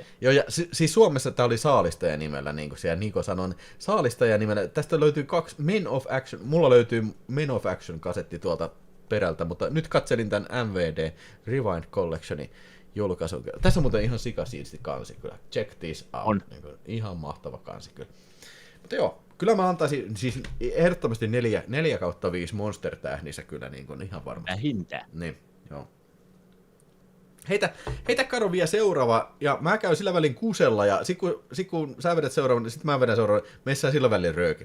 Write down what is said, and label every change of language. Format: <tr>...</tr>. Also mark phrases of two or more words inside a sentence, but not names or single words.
<fi>Joo, ja siis Suomessa tää oli Saalistaja nimellä, niin kuin siellä Niko sanoi. Saalistaja nimellä, tästä löytyy 2 Men of Action, mulla löytyy Men of Action-kasetti tuolta perältä, mutta nyt katselin tämän MVD Rewind Collectionin julkaisu. Tässä on muuten ihan sikasiisti kansi kyllä.</fi> <en>Check this out.</en> <fi>Niin kuin, ihan mahtava kansi kyllä. Mutta joo, Kyllä mä antaisin siis ehdottomasti 4/5 Monster-tähnissä kyllä niin kuin ihan varmasti. Vähintään. Niin, joo. Heitä Karo vielä seuraava, ja mä käyn sillä välin kusella, ja sit kun sä vedät seuraavan, niin sit mä vedän seuraavan, messään sillä välin röökille.</fi>